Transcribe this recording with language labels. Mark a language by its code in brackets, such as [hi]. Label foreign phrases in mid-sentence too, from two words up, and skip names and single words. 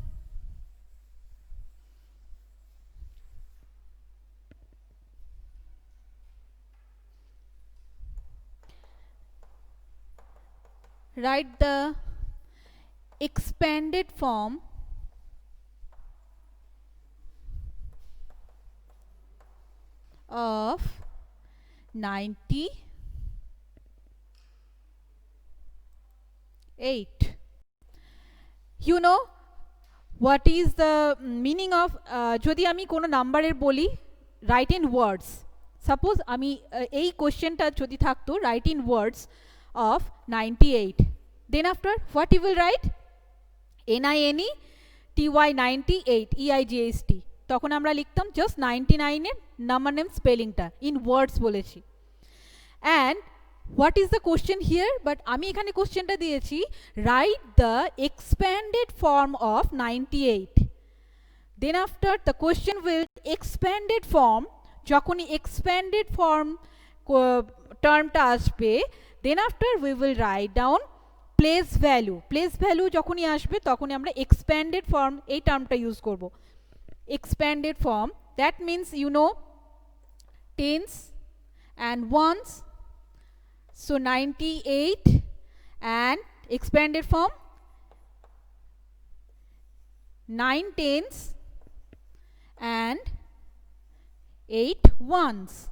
[en] write the expanded form of 98. You know what is the meaning of [bn] যদি আমি কোনো নাম্বার এর বলি [en] write in words. Suppose [bn] আমি এই কোশ্চেন টা যদি থাকতো [en] write in words of 98, then after what you will write? N-I-N-E-T-Y 98 E-I-G-H-T. [bn] তখন আমরা লিখতাম জাস্ট 99 এর [en] number name [bn] স্পেলিংটা [en] in words [bn] বলেছি। [en] and what is the question here, but [bn] আমি এখানে কোশ্চেনটা দিয়েছি [en] write the expanded form of 98. then after the question will expanded form, [bn] যখনই এক্সপ্যান্ডেড ফর্ম টার্মটা আসবে [en] then after we will write down place value. place value [bn] যখনই আসবে তখনই আমরা [en] expanded form [bn] এই টার্মটা ইউজ করব। [en] expanded form, that means you know tens and ones, so 98 and expanded form 9 tens and 8 ones.